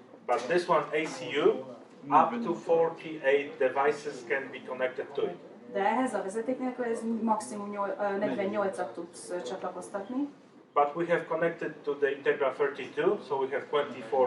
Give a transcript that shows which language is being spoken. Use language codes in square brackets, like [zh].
[en] But this one ACU, up to 48 devices can be connected to it. [hu] De ehhez a vezeték nélkül ez maximum 48-at tudsz csatlakoztatni. [en] But we have connected to the Integra 32, so we have 24